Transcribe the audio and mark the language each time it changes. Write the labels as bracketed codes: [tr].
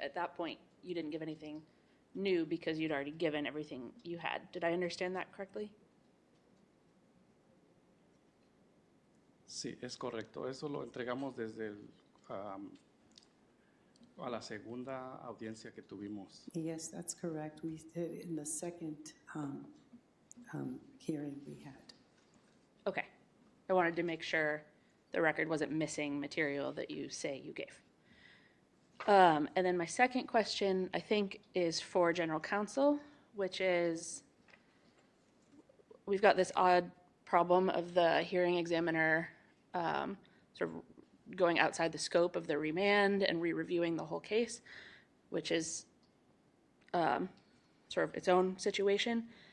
[en] At that point, you didn't give anything new because you'd already given everything you had. Did I understand that correctly? [es] Sí, es correcto. Eso lo entregamos desde a la segunda audiencia que tuvimos. [en] Yes, that's correct. We did in the second hearing we had. Okay. I wanted to make sure the record wasn't missing material that you say you gave. And then my second question, I think, is for General Counsel, which is, we've got this odd problem of the hearing examiner sort of going outside the scope of the remand and re-reviewing the whole case, which is sort of its own situation.